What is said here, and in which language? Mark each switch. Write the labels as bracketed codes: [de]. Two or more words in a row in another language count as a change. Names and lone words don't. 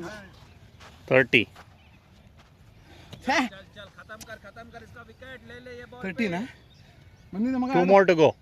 [hi] 30 खत्म कर इसका विकेट ले ले ये बॉल [kn] 30 ना ಬಂದಿದೆ ಮಗ [en] 2 more to go